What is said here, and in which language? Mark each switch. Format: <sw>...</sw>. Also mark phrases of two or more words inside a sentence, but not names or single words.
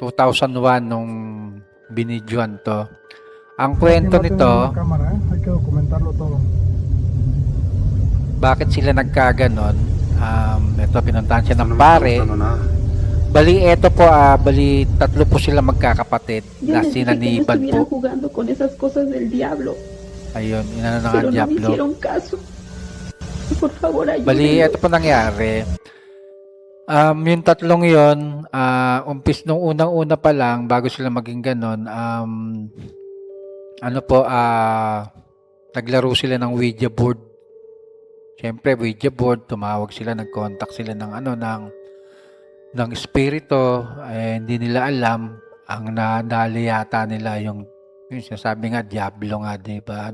<tl>2001 nung binidyoan to. Ang</tl> <es>¿Quién</es> <tl>kwento</tl> <es>va a tener</es> <tl>nito,</tl> <es>una cámara? Hay que documentarlo todo.</es> <tl>bakit sila nagkaganon? Ito, pinuntahan siya</tl> <es>Esto</es> <tl>ng</tl> <es>no me está</es> <tl>pare.</tl> <es>gustando nada.</es> <tl>Bali, eto po, bali, tatlo po sila magkakapatid</tl> <es>Yo</es> <tl>na</tl> <es>les dije que no</es> <tl>sinaniban</tl> <es>estuvieran</es> <tl>po.</tl> <es>jugando con esas cosas del diablo,</es> <tl>Ayun, inano na nga</tl> <es>pero no me</es> <tl>Diablo.</tl> <es>hicieron caso. Por favor,</es> <tl>Bali,</tl> <es>ayúdenlos.</es> <tl>ito po nangyari. Yung tatlong yon, nung unang-una pa lang, bago sila maging ganon, naglaro sila ng Ouija board. Siyempre, Ouija board, tumawag sila, nag-contact sila ng espiritu, hindi nila alam, ang nadali yata nila yung sinasabi nga, Diablo nga, diba?</tl>